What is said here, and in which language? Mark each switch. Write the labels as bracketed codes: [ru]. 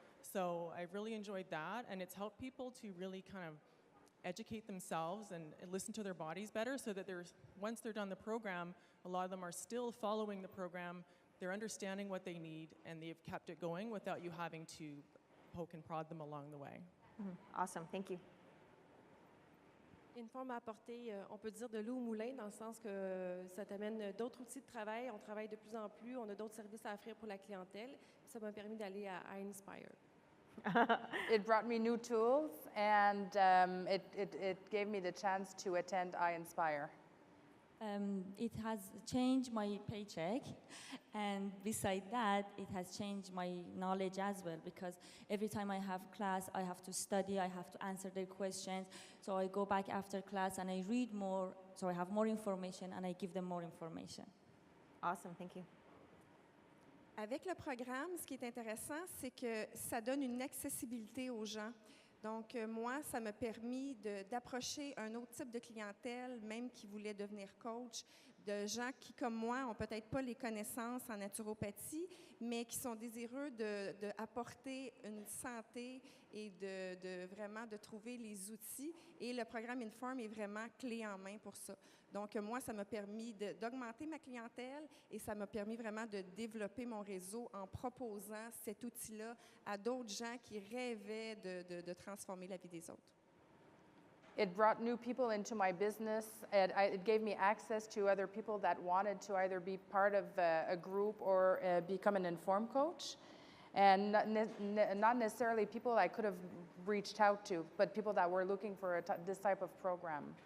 [en] So I've really enjoyed that, and it's helped people to really kind of educate themselves and listen to their bodies better, so that once they're done the program, a lot of them are still following the program, they're understanding what they need, and they've kept it going without you having to poke and prod them along the way. Awesome, thank you. [fr] Inform a apporté, on peut dire, de l'eau au moulin, dans le sens que ça t'amène d'autres outils de travail. On travaille de plus en plus, on a d'autres services à offrir pour la clientèle. Ça m'a permis d'aller à iInspire. [en] It brought me new tools, and it gave me the chance to attend iInspire. It has changed my paycheck, and beside that, it has changed my knowledge as well, because every time I have class, I have to study, I have to answer their questions, so I go back after class and I read more, so I have more information and I give them more information. Awesome, thank you. [fr] Avec le programme, ce qui est intéressant, c'est que ça donne une accessibilité aux gens. Donc, moi, ça m'a permis d'approcher un autre type de clientèle, même qui voulait devenir coach, de gens qui, comme moi, n'ont peut-être pas les connaissances en naturopathie, mais qui sont désireux d'apporter une santé et vraiment de trouver les outils. Et le programme Inform est vraiment clé en main pour ça. Donc, moi, ça m'a permis d'augmenter ma clientèle et ça m'a permis vraiment de développer mon réseau en proposant cet outil-là à d'autres gens qui rêvaient de transformer la vie des autres. [en] It brought new people into my business, and it gave me access to other people that wanted to either be part of a group or become an Inform coach. And not necessarily people I could have reached out to, but people that were looking for this type of program.